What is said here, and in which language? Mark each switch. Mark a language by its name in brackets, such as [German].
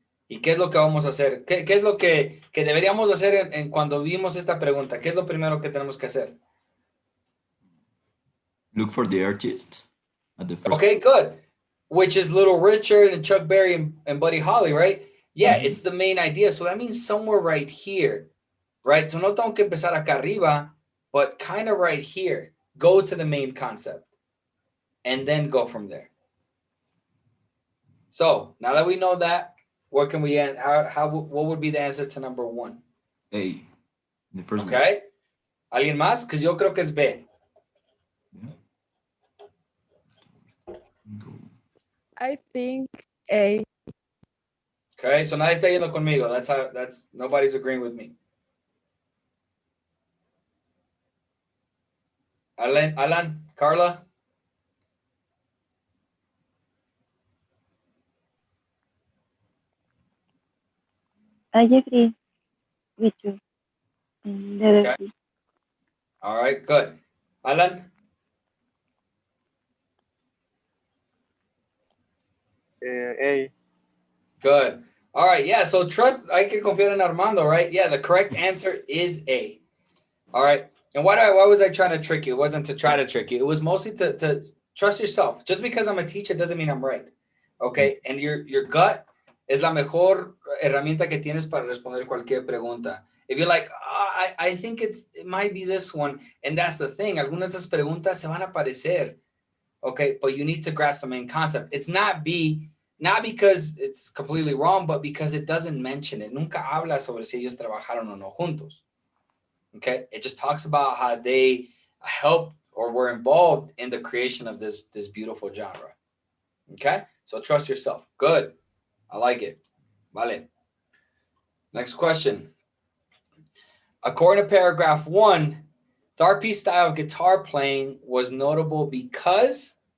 [Spanish] ¿Y qué es lo que vamos a hacer? ¿Qué es lo que deberíamos hacer en cuando vimos esta pregunta? ¿Qué es lo primero que tenemos que hacer? [English] Look for the artist at the first. Okay, good. Which is Little Richard and Chuck Berry and Buddy Holly, right? Yeah, it's the main idea. So that means somewhere right here, right? [Spanish] So no tengo que empezar acá arriba, [English] but kind of right here. Go to the main concept and then go from there. So now that we know that, what can we end? What would be the answer to number 1? A. The first one. [Spanish] Okay. ¿Alguien más? Because yo creo que es B. [English] I think A. [Spanish] Okay, so nadie está yendo conmigo. [English] That's nobody's agreeing with me. Alan, Carla. I agree with you. Okay. All right, good. Alan? A. Good. All right, yeah, so trust, [Spanish] hay que confiar en Armando, [English] right? Yeah, the correct answer is A. All right, And why was I trying to trick you? It wasn't to try to trick you. It was mostly to trust yourself. Just because I'm a teacher doesn't mean I'm right. Okay? And your gut [Spanish] es la mejor herramienta que tienes para responder cualquier pregunta. [English] If you're like, I think it might be this one, and that's the thing. [Spanish] Algunas de esas preguntas se van a aparecer. Okay? [English] But you need to grasp the main concept. It's not because it's completely wrong, but because it doesn't mention it. [Spanish] Nunca habla sobre si ellos trabajaron o no juntos. [English] Okay, it just talks about how they helped or were involved in the creation of this beautiful genre. Okay, so trust yourself. Good, I like it. Vale. Next question. According to paragraph 1, Tharpi's style of guitar playing was notable because